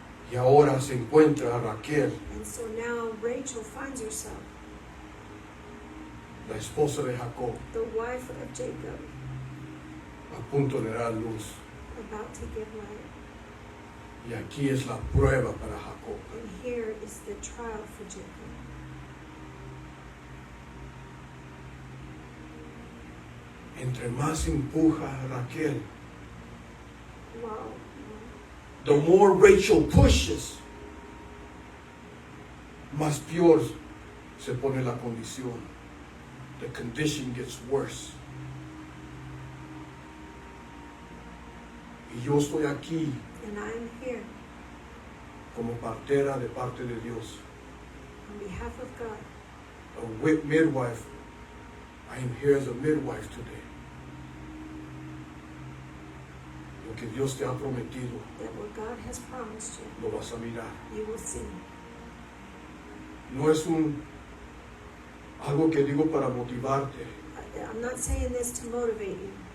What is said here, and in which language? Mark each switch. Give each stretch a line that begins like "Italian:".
Spanish: Y ahora se encuentra a Raquel,
English: And so now Rachel finds herself,
Spanish: la esposa de Jacob,
English: the wife of Jacob,
Spanish: a punto de dar luz.
English: about to give life.
Spanish: Y aquí es la prueba para Jacob.
English: And here is the trial for Jacob.
Spanish: Entre más empuja a Raquel, Wow.
English: the more Rachel pushes,
Spanish: más peor se pone la condición.
English: The condition gets worse.
Spanish: Y yo estoy aquí
English: And I am here
Spanish: como partera de parte de Dios,
English: on behalf of God. a midwife. I am here as a midwife today.
Spanish: Lo que Dios te ha prometido,
English: That what God has promised you,
Spanish: lo vas a mirar.
English: you will see.
Spanish: No es algo que digo para motivarte.
English: I'm not saying this to motivate you.